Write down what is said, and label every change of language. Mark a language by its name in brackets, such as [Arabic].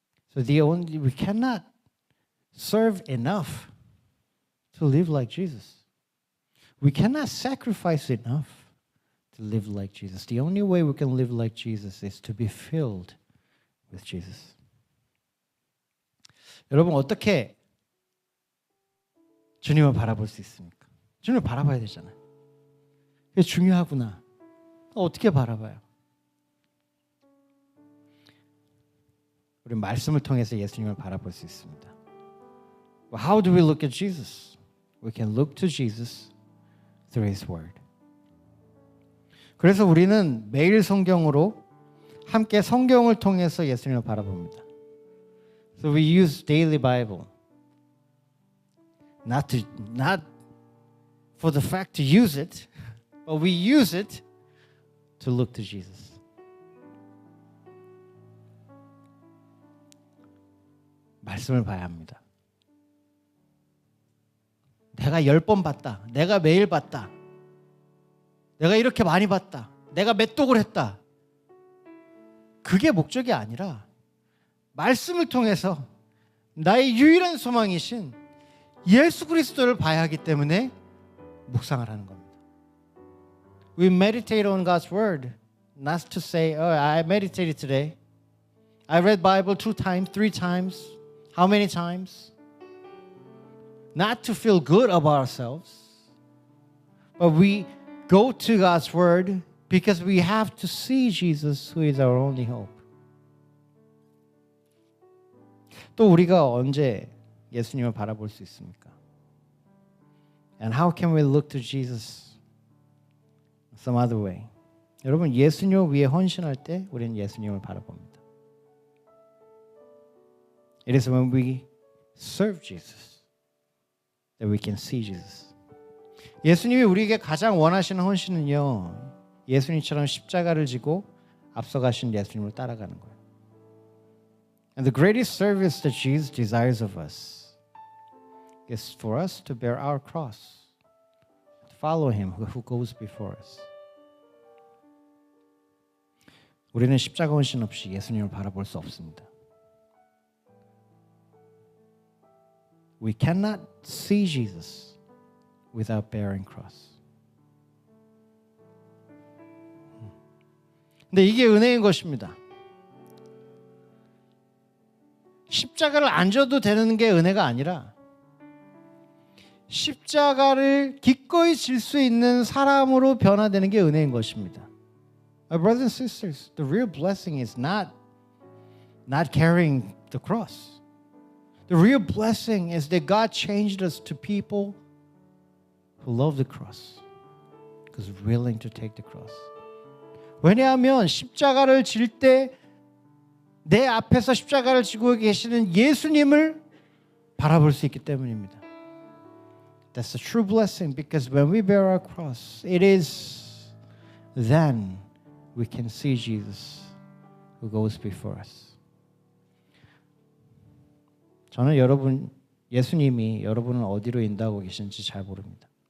[English] So we cannot serve enough to live like Jesus. We cannot sacrifice enough to live like Jesus. The only way we can live like Jesus is to be filled with Jesus. [Korean] 여러분 어떻게 주님을 바라볼 수 있습니까? 주님을 바라봐야 되잖아요. 그게 중요하구나. 어떻게 바라봐요? 우리 말씀을 통해서 예수님을 바라볼 수 있습니다. [English] Well, how do we look at Jesus? We can look to Jesus through His Word. [Korean] 그래서 우리는 매일 성경으로 함께 성경을 통해서 예수님을 바라봅니다. [English] So we use daily Bible. Not for the fact to use it, but we use it to look to Jesus. [Korean] 말씀을 봐야 합니다. 내가 10번 봤다. 내가 매일 봤다. 내가 이렇게 많이 봤다. 내가 몇 독을 했다. 그게 목적이 아니라 말씀을 통해서 나의 유일한 소망이신 예수 그리스도를 봐야 하기 때문에 묵상을 하는 겁니다. [English] We meditate on God's word, not to say, "Oh, I meditated today. I read Bible 2 times, 3 times." How many times? Not to feel good about ourselves, but we go to God's word because we have to see Jesus, who is our only hope. [Korean] 또 우리가 언제 예수님을 바라볼 수 있습니까? [English] And how can we look to Jesus some other way? [Korean] 여러분 예수님을 위해 헌신할 때 우리는 예수님을 바라봅니다. [English] It is when we serve Jesus that we can see Jesus. [Korean] 예수님이 우리에게 가장 원하시는 헌신은요, 예수님처럼 십자가를 지고 앞서가신 예수님을 따라가는 거예요. [English] And the greatest service that Jesus desires of us is for us to bear our cross, to follow Him who goes before us. [Korean] 우리는 십자가 헌신 없이 예수님을 바라볼 수 없습니다. [English] We cannot see Jesus without bearing cross. [Korean] 근데 이게 은혜인 것입니다. 십자가를 안 져도 되는 게 은혜가 아니라 십자가를 기꺼이 질 수 있는 사람으로 변화되는 게 은혜인 것입니다. [English] My brothers and sisters, the real blessing is not carrying the cross. The real blessing is that God changed us to people who love the cross, because willing to take the cross. [Korean] 왜냐하면 십자가를 질 때 내 앞에서 십자가를 지고 계시는 예수님을 바라볼 수 있기 때문입니다. [English] That's a true blessing because when we bear our cross, it is then we can see Jesus who goes before us. [Korean] 저는 예수님이 여러분을 어디로 인도하고 계신지 잘 모릅니다.